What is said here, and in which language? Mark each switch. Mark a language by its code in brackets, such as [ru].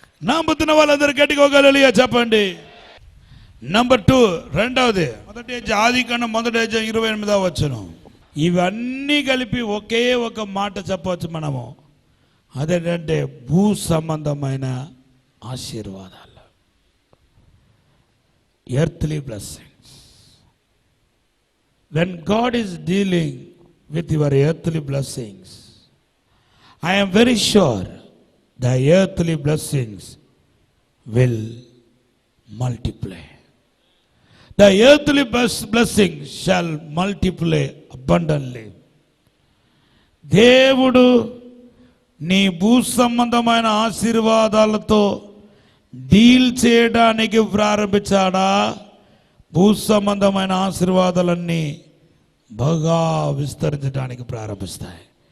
[te] నమ్ముతున్న వాళ్ళందరూ గట్టిగా హల్లెలూయా చెప్పండి. నంబర్ 2, రెండవది, మొదటి ఆదికాండం 1:28 వచ్చును. ఇవన్నీ కలిపి ఒకే ఒక మాట చెప్పవచ్చు మనము, అదేంటంటే భూ సంబంధమైన ఆశీర్వాదాలు, [en] Earthly blessings. When God is dealing with your earthly blessings, I am very sure the earthly blessings will multiply. The earthly blessing shall multiply abundantly. [te] దేవుడు నీ భూ సంబంధమైన ఆశీర్వాదాలతో డీల్ చేయడానికి ప్రారంభించాడా? భూ సంబంధమైన ఆశీర్వాదాలన్నీ బాగా విస్తరించడానికి ప్రారంభిస్తాయి.